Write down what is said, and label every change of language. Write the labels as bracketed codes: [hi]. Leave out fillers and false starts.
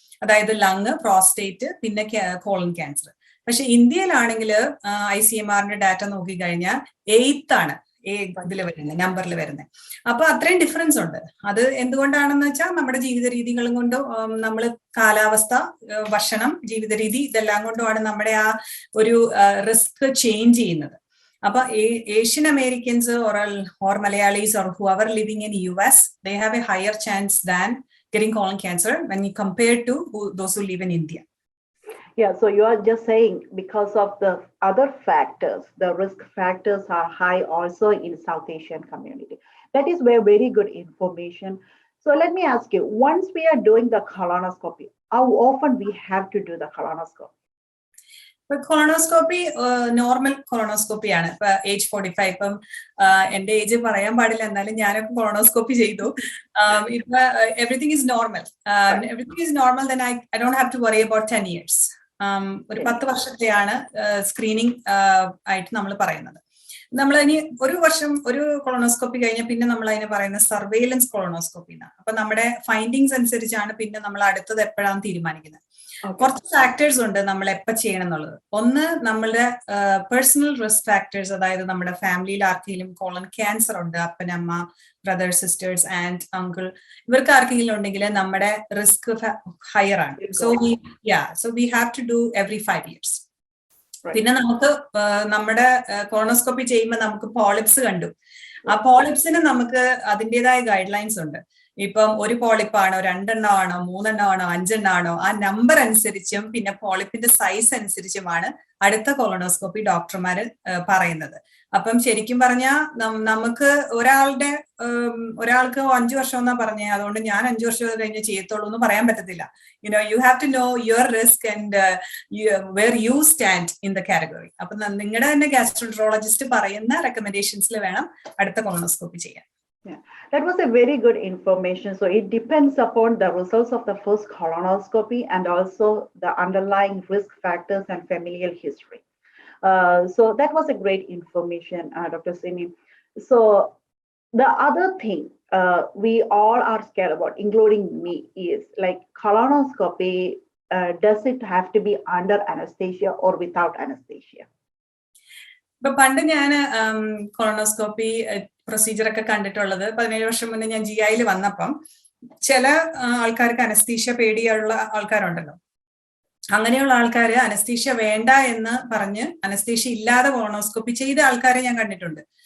[ml] അതായത് lung, prostate, പിന്നെ colon cancer. പക്ഷെ ഇന്ത്യയിലാണെങ്കിൽ ICMRന്റെ ഡാറ്റ നോക്കിക്കഴിഞ്ഞാൽ 8th ആണ് ഇതിൽ വരുന്നത്, നമ്പറിൽ വരുന്നത്. അപ്പൊ അത്രയും ഡിഫറൻസ് ഉണ്ട്. അത് എന്തുകൊണ്ടാണെന്ന് വെച്ചാൽ നമ്മുടെ ജീവിത രീതികളും കൊണ്ടും നമ്മൾ കാലാവസ്ഥ, ഭക്ഷണം, ജീവിത രീതി ഇതെല്ലാം കൊണ്ടുമാണ് നമ്മുടെ ആ ഒരു റിസ്ക് ചേഞ്ച് ചെയ്യുന്നത്. [en] അപ്പൊ Asian Americans or Malayalis or whoever living in US, they have a higher chance than getting colon cancer when you compare to those who live in India. Yeah, so you are just saying because of the other factors, the risk factors are high also in South Asian community. That is very good information. So let me ask you, once we are doing the colonoscopy, how often we have to do the colonoscopy? [ml] ഇപ്പൊ colonoscopy normal colonoscopy ആണ്. ഇപ്പൊ age 45, ഇപ്പം എന്റെ age പറയാൻ പാടില്ല, എന്നാലും ഞാനൊക്കെ colonoscopy ചെയ്തു. [en] ഇപ്പൊ everything is normal, then I don't have to worry about 10 years. [ml] ഒരു 10 വർഷത്തെയാണ് സ്ക്രീനിങ് ആയിട്ട് നമ്മൾ പറയുന്നത്. നമ്മൾ ഇനി ഒരു വർഷം ഒരു കൊളോണോസ്കോപ്പി കഴിഞ്ഞാൽ പിന്നെ നമ്മൾ അതിനെ പറയുന്ന സർവെയിലൻസ് കൊളോണോസ്കോപ്പി എന്നാണ്. അപ്പൊ നമ്മുടെ ഫൈൻഡിങ്സ് അനുസരിച്ചാണ് പിന്നെ നമ്മൾ അടുത്തത് എപ്പോഴാണ് തീരുമാനിക്കുന്നത്. കുറച്ച് ഫാക്ടേഴ്സ് ഉണ്ട് നമ്മൾ എപ്പോ ചെയ്യണം എന്നുള്ളത്. ഒന്ന്, നമ്മളുടെ പേഴ്സണൽ റിസ്ക് ഫാക്ടേഴ്സ്, അതായത് നമ്മുടെ ഫാമിലിയിൽ ആർക്കെങ്കിലും കോളൻ ക്യാൻസർ ഉണ്ട്, അപ്പനമ്മ, ബ്രദർ, സിസ്റ്റേഴ്സ്, ആൻഡ് അങ്കിൾ, ഇവർക്ക് ആർക്കെങ്കിലും ഉണ്ടെങ്കിൽ നമ്മുടെ റിസ്ക് ഹയർ ആണ്. [en] So we have to do every 5 years. [ml] പിന്നെ നമുക്ക് നമ്മുടെ കൊളോണോസ്കോപ്പി ചെയ്യുമ്പോൾ നമുക്ക് പോളിപ്സ് കണ്ടു. ആ പോളിപ്സിന് നമുക്ക് അതിൻ്റെതായ ഗൈഡ് ലൈൻസ് ഉണ്ട്. ഇപ്പം ഒരു പോളിപ്പാണോ, 2 എണ്ണമാണോ, 3 എണ്ണമാണോ, 5 എണ്ണമാണോ, ആ നമ്പർ അനുസരിച്ചും പിന്നെ പോളിപ്പിന്റെ സൈസ് അനുസരിച്ചുമാണ് അടുത്ത കൊളോണോസ്കോപ്പി ഡോക്ടർമാര് പറയുന്നത്. അപ്പം ശരിക്കും പറഞ്ഞാൽ നമുക്ക് ഒരാൾക്ക് 5 വർഷം എന്നാ പറഞ്ഞേ, അതുകൊണ്ട് ഞാൻ 5 വർഷം കഴിഞ്ഞ് ചെയ്യത്തുള്ളൂ എന്ന് പറയാൻ പറ്റത്തില്ല. [en] You have to know your risk and where you stand in the category. [ml] അപ്പൊ നിങ്ങളുടെ തന്നെ ഗാസ്ട്രോൻട്രോളജിസ്റ്റ് പറയുന്ന റെക്കമെൻഡേഷൻസിൽ വേണം അടുത്ത കൊളോണോസ്കോപ്പി ചെയ്യാൻ. [en] Yeah, that was a very good information. So it depends upon the results of the first colonoscopy and also the underlying risk factors and familial history. So that was a great information, Dr. Simi. So the other thing we all are scared about, including me, is like colonoscopy. Does it have to be under anesthesia or without anesthesia? [ml] ഇപ്പൊ പണ്ട് ഞാൻ colonoscopy procedure ഒക്കെ കണ്ടിട്ടുള്ളത് 17 വർഷം മുന്നേ ഞാൻ GI വന്നപ്പം ചില ആൾക്കാർക്ക് അനസ്തീഷ്യ പേടിയുള്ള ആൾക്കാരുണ്ടല്ലോ. അങ്ങനെയുള്ള ആൾക്കാര് അനസ്തീഷ്യ വേണ്ട എന്ന് പറഞ്ഞ് അനസ്തീഷ്യ ഇല്ലാതെ കൊളോണോസ്കോപ്പി ചെയ്ത ആൾക്കാരെ ഞാൻ കണ്ടിട്ടുണ്ട്.